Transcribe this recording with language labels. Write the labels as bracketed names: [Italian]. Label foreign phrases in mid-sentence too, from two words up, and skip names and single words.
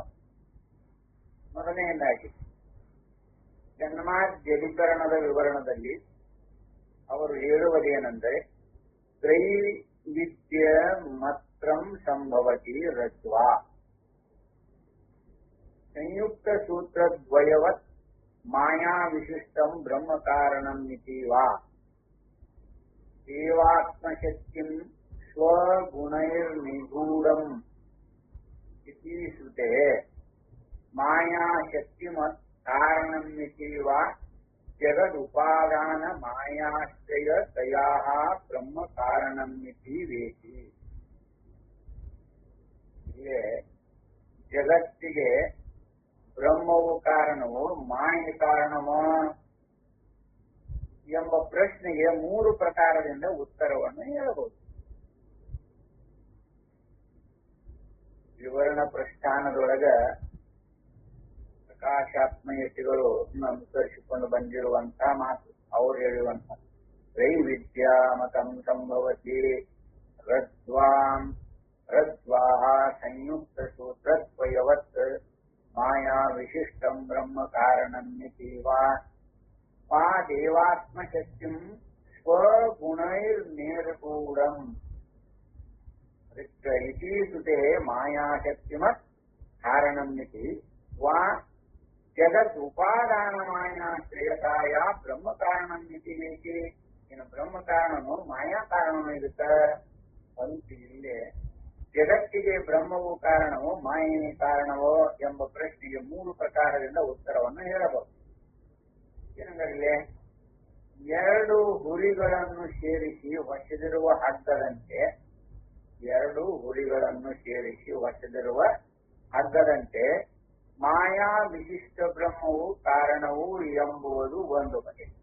[Kannada] ಮೊದಲನೆಯದಾಗಿ ಜನ್ಮಾದ್ಯಧಿಕರಣದ ವಿವರಣದಲ್ಲಿ ಅವರು ಹೇಳುವುದೇನೆಂದರೆ, [Sanskrit] ತ್ರೈವಿದ್ಯ ಮಾತ್ರಂ ಸಂಭವತಿ ರಜ್ವಾ ಸಂಯುಕ್ತ ಸೂತ್ರದ್ವಯವತ್ ಮಾಯಾ ವಿಶಿಷ್ಟಂ ಬ್ರಹ್ಮ ಕಾರಣಂ ಇತೀವಾ ದೇವಾತ್ಮಶಕ್ತಿಂ ಸ್ವಗುಣೈರ್ನಿಗೂಢಂ ಇತಿ ಶ್ರುತೆ ಮಾಯಾ ಶಕ್ತಿಮತ್ ಕಾರಣಂ ಇತೀವಾ ಜಗದುಪಾದಾನ ಮಾಯಾಶ್ರಯ ತಯಾಹ ಬ್ರಹ್ಮ ಕಾರಣಂ ಇತಿ ವೇತಿ. [Kannada] ಇಲ್ಲೇ ಜಗತ್ತಿಗೆ ಬ್ರಹ್ಮವು ಕಾರಣವೋ ಮಾಯೆ ಕಾರಣವೋ ಎಂಬ ಪ್ರಶ್ನೆಗೆ 3 ಪ್ರಕಾರದಿಂದ ಉತ್ತರವನ್ನು ಹೇಳಬಹುದು. ವಿವರಣ ಪ್ರಸ್ಥಾನದೊಳಗ ಪ್ರಕಾಶಾತ್ಮಯತಿಗಳು ಅನುಸರಿಸಿಕೊಂಡು ಬಂದಿರುವಂತಹ ಮಾತು, ಅವರು ಹೇಳುವಂತ [Sanskrit] ತ್ರೈವಿದ್ಯಾ ಮತಂ ಸಂಭವತಿ ರಜ್ವಾಂ ರಜ್ವಾಹ ಸಂಯುಕ್ತ ಸೂತ್ರದ್ವಯವತ್ ಮಾಯಾ ವಿಶಿಷ್ಟಂ ಬ್ರಹ್ಮ ಕಾರಣಂ ಇತೀವಾ ವಾ ದೇವಾತ್ಮಶಕ್ತಿಂ ಸ್ವಗುಣೈರ್ನಿರ್ಗೂಢಂ ಇತಿ ಶ್ರುತೆ ಮಾಯಾಶಕ್ತಿಮತ್ ಕಾರಣಂ ಇತಿ ವಾ ಜಗತ್ ಉಪಾದಾನ ಮಾಯಾಶ್ರಯತಾಯ ಬ್ರಹ್ಮ ಕಾರಣಂ ಇತಿ ವೇತಿ. [Kannada] ಇನ್ನು ಬ್ರಹ್ಮ ಕಾರಣನು ಮಾಯಾ ಕಾರಣನು ಇದಕ್ಕ ಅಂತ ಇಲ್ಲೇ ಜಗತ್ತಿಗೆ ಬ್ರಹ್ಮವು ಕಾರಣವೋ ಮಾಯೆ ಕಾರಣವೋ ಎಂಬ ಪ್ರಶ್ನೆಗೆ 3 ಪ್ರಕಾರದಿಂದ ಉತ್ತರವನ್ನು ಹೇಳಬಹುದು. ಇಲ್ಲಿ ಎರಡು ಹುರಿಗಳನ್ನು ಸೇರಿಸಿ ಹೊಸದಿರುವ ಹಗ್ಗದಂತೆ, ಎರಡು ಹುರಿಗಳನ್ನು ಸೇರಿಸಿ ಹೊಸದಿರುವ ಹಗ್ಗದಂತೆ ಮಾಯಾ ವಿಶಿಷ್ಟ ಬ್ರಹ್ಮವು ಕಾರಣವು ಎಂಬುವುದು ಒಂದು ಬಗೆ.